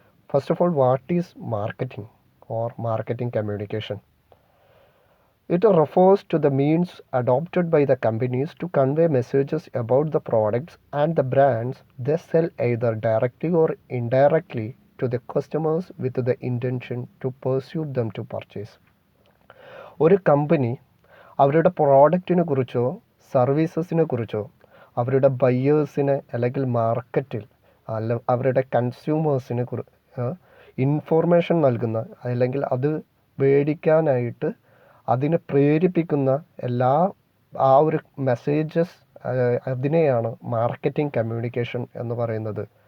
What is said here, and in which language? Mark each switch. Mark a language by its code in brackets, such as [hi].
[en] First of all, what is marketing or marketing communication? It refers to the means adopted by the companies to convey messages about the products and the brands they sell either directly or indirectly to the customers with the intention to persuade them to purchase. [ml] ഒരു company അവരുടെ പ്രോഡക്റ്റിനെ കുറിച്ചോ സർവീസസിനെ കുറിച്ചോ അവരുടെ ബയ്യേഴ്സിനെ അല്ലെങ്കിൽ മാർക്കറ്റിൽ അവരുടെ കൺസ്യൂമേഴ്സിനെ information നൽകുന്ന അല്ലെങ്കിൽ അത് മേടിക്കാനായിട്ട് അതിനെ പ്രേരിപ്പിക്കുന്ന ആ ഒരു മെസ്സേജസ്, അതിനെയാണ് മാർക്കറ്റിംഗ് കമ്മ്യൂണിക്കേഷൻ എന്ന് പറയുന്നത്.